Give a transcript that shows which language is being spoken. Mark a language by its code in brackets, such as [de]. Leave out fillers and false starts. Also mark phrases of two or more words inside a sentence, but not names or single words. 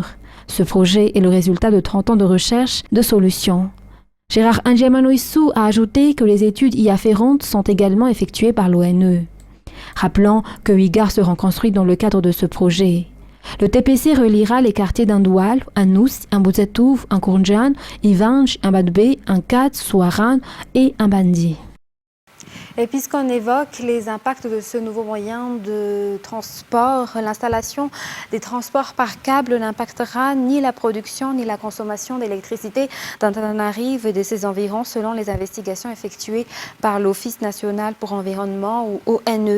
[fr] Ce projet est le résultat de 30 ans de recherche de solutions. Gérard Angiamanoissou a ajouté que les études y afférentes sont également effectuées par l'ONE. Rappelons que 8 gares seront construites dans le cadre de ce projet. Le TPC reliera les quartiers d'Andoual, Anous, Mbuzetouf, Nkourndjan, Ivange, Mbadbe, Nkat, Souaran et Mbandi. Et puisqu'on évoque les impacts de ce nouveau moyen de transport, l'installation des transports par câble n'impactera ni la production ni la consommation d'électricité d'Antananarive et de ses environs selon les investigations effectuées par l'Office national pour l'environnement ou ONE.